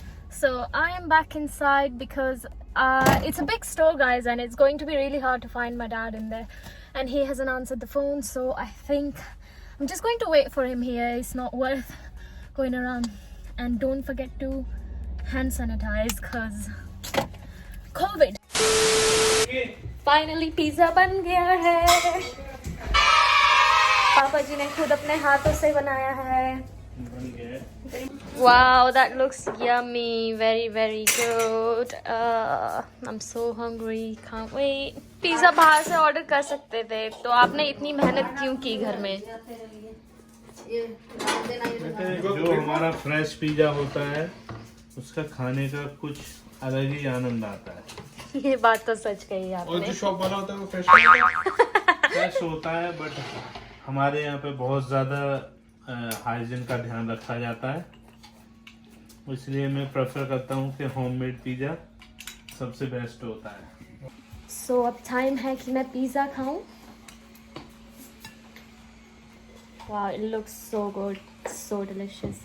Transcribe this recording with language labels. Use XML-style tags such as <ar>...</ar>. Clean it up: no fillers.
<en>So I am back inside because it's a big store, guys, and it's going to be really hard to find my dad in there, and he hasn't answered the phone. So I think I'm just going to wait for him here. It's not worth going around. And don't forget to hand sanitize because COVID.</en> <hi>Finally pizza बन गया है. पापा जी ने खुद अपने हाथों से बनाया है.</hi> <en>Wow, that looks yummy. Very, very good. I'm so hungry. Can't wait.</en> <hi>Pizza बाहर से ऑर्डर कर सकते थे, तो आपने इतनी मेहनत क्यों की घर में? जो हमारा फ्रेश पिज्जा होता है उसका खाने का कुछ अलग ही आनंद आता है. ये बात तो सच कही आपने. और जो शॉप वाला होता है वो फ्रेश होता है, बट हमारे यहाँ पे बहुत ज़्यादा हाइजीन का ध्यान रखा जाता है, इसलिए मैं प्रेफर करता हूँ कि होममेड पिज़्ज़ा सबसे बेस्ट होता है. So अब टाइम है कि मैं पिज़्ज़ा खाऊं.</hi> <en>Wow, it looks so good, so delicious.</en>